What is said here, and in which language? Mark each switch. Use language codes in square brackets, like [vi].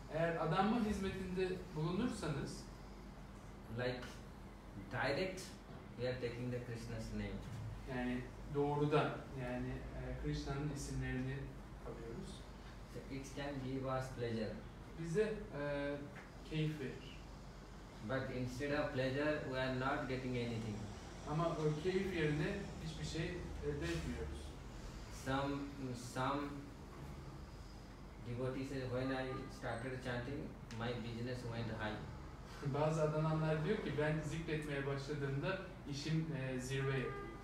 [tr] Eğer adanma hizmetinde bulunursanız, [en] like direct, we are taking the Krishna's name. [tr] yani doğrudan, yani Krishna'nın isimlerini alıyoruz. [en] So it can give us pleasure. [tr] Bize keyif verir. [en] But instead of pleasure, we are not getting anything. [tr] Ama o keyif yerine hiçbir şey elde etmiyoruz. [en] Some devotees say, when I started chanting, my business went high. [tr] Bazı adananlar diyor ki ben zikretmeye başladığımda işim zirve yapıyor.